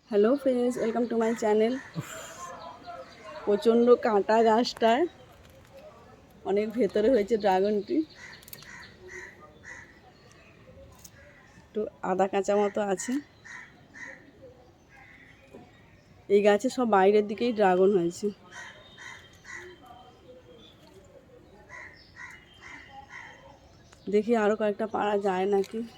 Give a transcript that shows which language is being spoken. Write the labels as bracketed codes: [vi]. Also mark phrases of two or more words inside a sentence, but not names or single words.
[en] Hello friends, welcome to my channel. [bn] প্রচণ্ড কাঁটা গাছটায় অনেক ভেতরে हয়েছে ড্রাগনটি। একটু আদা কাঁচা মতো আছে। এই গাছে সব বাইরের দিকেই ড্রাগন হয়েছে। দেখি আরো কয়েকটা পারা যায় নাকি।